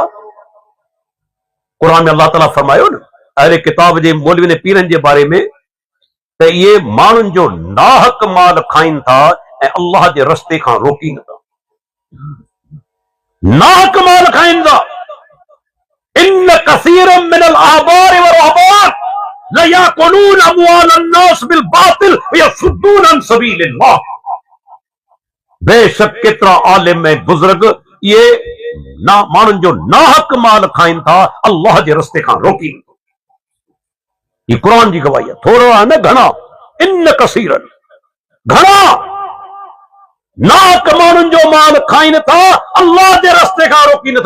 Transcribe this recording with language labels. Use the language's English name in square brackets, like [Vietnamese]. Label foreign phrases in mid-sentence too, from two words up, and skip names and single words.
[Sindhi] क़ुरान में अल्लाह ताला फरमायो न अहले किताब जे मौलवियुनि पीरनि जे बारे में त इहे माण्हुनि जो नाहक माल खाइनि था ऐं अल्लाह जे रस्ते खां रोकी नथा, नाहक माल खाइनि था। [Arabic] إن كثيرا من الأحبار والرهبان ليأكلون أموال الناس بالباطل ويصدون عن سبيل الله. [Sindhi] बेशक केतिरा आलिम ऐं बुजुर्ग ये माण्हुनि जो नाहक माल खाइनि था, अल्लाह जे रस्ते खां रोकी। ये कुरान जी गवाही आहे, थोरो आहे न घणा। [Arabic] إن كثيرا, [Sindhi] घणा नाहक माण्हुनि जो माल खाइनि था, अल्लाह जे रस्ते खां रोकी नथा।